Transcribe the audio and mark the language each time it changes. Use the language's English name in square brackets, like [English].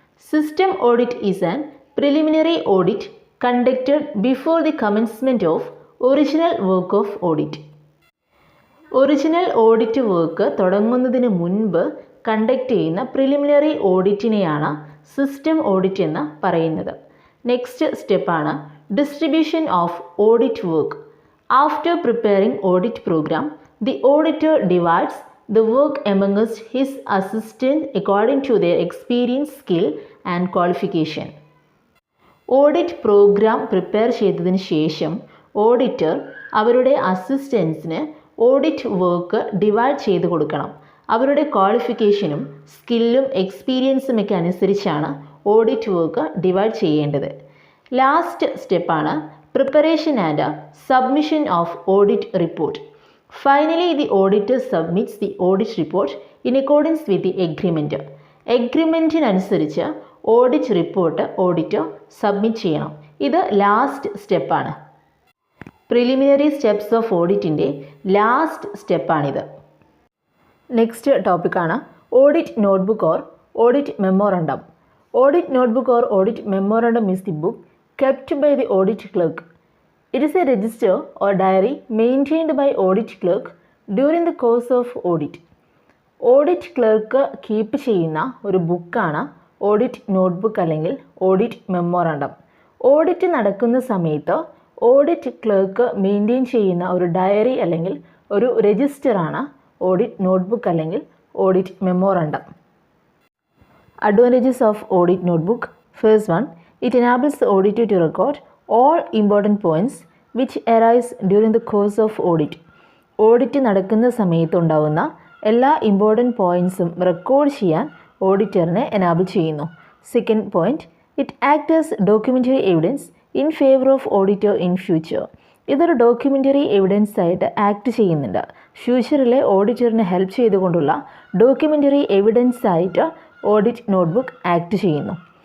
[English] System audit is an preliminary audit conducted before the commencement of original work of audit. [Malayalam] Original audit work തുടങ്ങുന്നതിന് മുൻപ് conduct ചെയ്യുന്ന preliminary ഓഡിറ്റിനെയാണ് system audit എന്ന് പറയുന്നത്. [English] Next സ്റ്റെപ്പാണ് distribution of audit work. After preparing audit programme the auditor divides the work amongst his assistant according to their experience, skill and qualification. [Malayalam] Audit programme prepare ചെയ്തതിന് ശേഷം auditor അവരുടെ അസിസ്റ്റൻസിന് audit work divide ചെയ്ത് കൊടുക്കണം. അവരുടെ ക്വാളിഫിക്കേഷനും സ്കില്ലും എക്സ്പീരിയൻസും ഒക്കെ അനുസരിച്ചാണ് ഓഡിറ്റ് വർക്ക് ഡിവൈഡ് ചെയ്യേണ്ടത്. [English] Last സ്റ്റെപ്പാണ് preparation and submission of audit report. Finally, the auditor submits the audit report in accordance with the agreement. [Malayalam] എഗ്രിമെൻറ്റിനനുസരിച്ച് audit report auditor submit ചെയ്യണം. ഇത് ലാസ്റ്റ് സ്റ്റെപ്പാണ്. Preliminary steps of ഓഡിറ്റിൻ്റെ last സ്റ്റെപ്പാണിത്. [English] Next ടോപ്പിക്കാണ് audit notebook or audit memorandum. Audit notebook or audit memorandum is the book kept by the audit clerk. It is a register or diary maintained by audit clerk during the course of audit. [Malayalam] Audit clerk keep ചെയ്യുന്ന ഒരു ബുക്കാണ് audit notebook അല്ലെങ്കിൽ audit memorandum. Audit നടക്കുന്ന സമയത്ത് audit clerk maintain ചെയ്യുന്ന ഒരു diary അല്ലെങ്കിൽ ഒരു രജിസ്റ്ററാണ് ഓഡിറ്റ് നോട്ട്ബുക്ക് അല്ലെങ്കിൽ audit memorandum. [English] Advantages of audit notebook. First one, it enables the auditor to record all important points which arise during the course of audit. [Malayalam] Audit നടക്കുന്ന സമയത്തുണ്ടാവുന്ന എല്ലാ important പോയിൻറ്സും record ചെയ്യാൻ ഓഡിറ്ററിനെ enable ചെയ്യുന്നു. [English] Second point, it act as documentary evidence in favour of auditor in future. [Malayalam] ഇതൊരു documentary evidence ആയിട്ട് act ചെയ്യുന്നുണ്ട്. ഫ്യൂച്ചറിലെ ഓഡിറ്ററിനെ help ചെയ്തുകൊണ്ടുള്ള documentary evidence ആയിട്ട് audit notebook act ചെയ്യുന്നു.